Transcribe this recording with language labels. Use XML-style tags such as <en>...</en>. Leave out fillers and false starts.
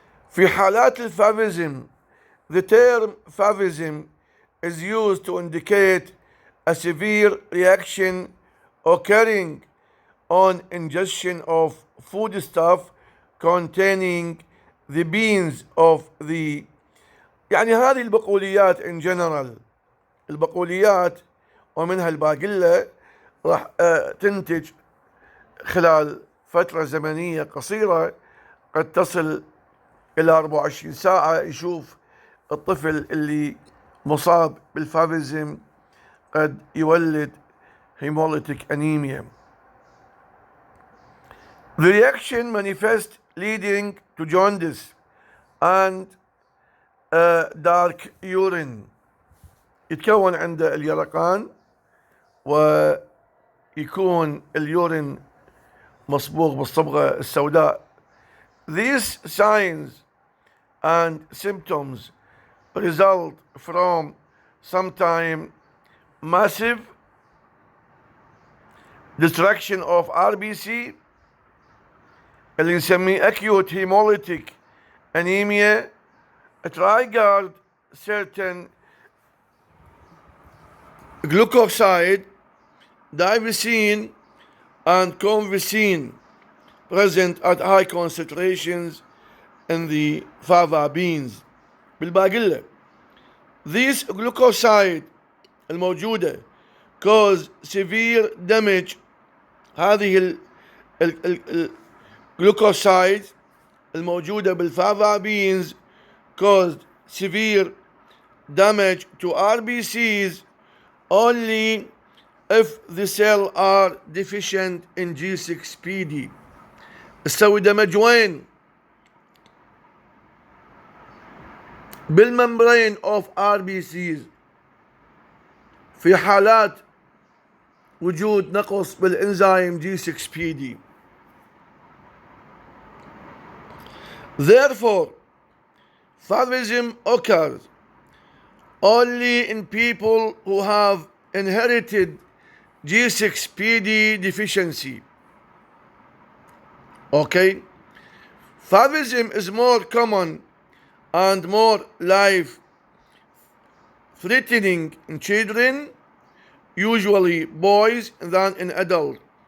<ar>في حالات الفافيزم,</ar> <en>the term favism is used to indicate a severe reaction occurring on ingestion of foodstuff containing the beans of the</en> <ar>يعني هذه البقوليات</ar> <en>in general.</en> <ar>البقوليات ومنها الباقلة راح تنتج خلال فترة زمنية قصيرة قد تصل إلى 24 ساعة. يشوف الطفل اللي مصاب بالفافيزم قد يولد hemolytic anemia.</ar> <en>The reaction manifests leading to jaundice and dark urine.</en> <ar>يتكون عند اليرقان ويكون اليورين مصبوغ بالصبغة السوداء.</ar> <en>These signs and symptoms result from sometimes massive destruction of RBC</en> <ar>اللي نسميه</ar> <en>acute hemolytic anemia, triggered certain glucoside, divesine and convicine present at high concentrations in the fava beans.</en> <ar>بالباقلة</ar> <en>these glucoside</en> <ar>الموجودة</ar> <en>cause severe damage.</en> <ar>هذه الجلوكوسايد الموجودة بالفافا</ar> <en>beans caused severe damage to RBCs only if the cells are deficient in G6PD.</en> <ar>تسوي دمج وين؟ بالممبرين</ar> <en>of RBCs</en> <ar>في حالات وجود نقص بالإنزيم G6PD.</ar> <en>Therefore, favism occurs only in people who have inherited G6PD deficiency. Okay? Favism is more common and more life-threatening in children, usually boys, than in adults.</en>